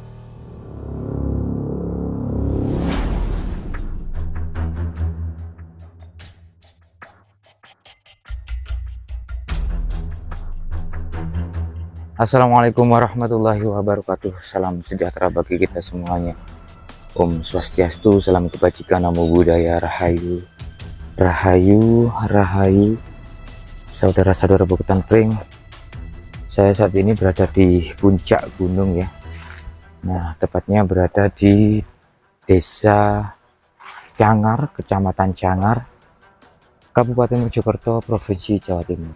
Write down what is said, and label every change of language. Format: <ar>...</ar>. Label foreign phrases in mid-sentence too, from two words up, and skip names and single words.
<ar>السلام عليكم ورحمة الله وبركاته.</ar> <id>Salam sejahtera bagi kita semuanya.</id> <sa>Om Swastiastu,</sa> <id>salam kebajikan,</id> <pi>namo buddhaya,</pi> <jv>rahayu, rahayu, rahayu.</jv> <id>Saudara-saudara Bukutan Pring, saya saat ini berada di puncak gunung ya. Nah, tepatnya berada di Desa Cangar, Kecamatan Cangar, Kabupaten Mojokerto, Provinsi Jawa Timur.</id>